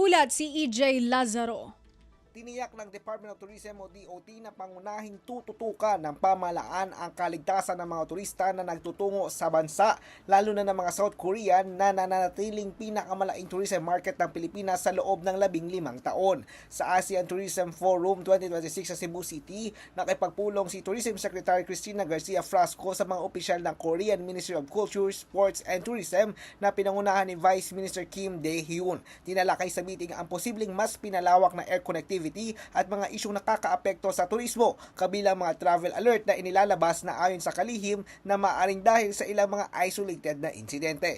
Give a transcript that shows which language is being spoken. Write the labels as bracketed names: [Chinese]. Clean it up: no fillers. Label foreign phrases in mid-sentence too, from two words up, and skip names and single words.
[Filipino] Mag-uulat si EJ Lazaro. Tiniyak ng Department of Tourism o DOT na pangunahing tututukan ng pamahalaan ang kaligtasan ng mga turista na nagtutungo sa bansa, lalo na ng mga South Korean na nananatiling pinakamalaking [English] tourism market [Filipino] ng Pilipinas sa loob ng 15 taon. Sa ASEAN Tourism Forum 2026 sa Cebu City, nakipagpulong si Tourism Secretary Cristina Garcia Frasco sa mga opisyal ng Korean Ministry of Culture, Sports and Tourism na pinangunahan ni Vice Minister Kim Dae-hyun. Tinalakay sa meeting ang posibleng mas pinalawak na [English] air connectivity [Filipino] at mga isyong nakakaapekto sa turismo, kabilang mga [English] travel alert [Filipino] na inilalabas na ayon sa kalihim na maaaring dahil sa ilang mga isolated na insidente.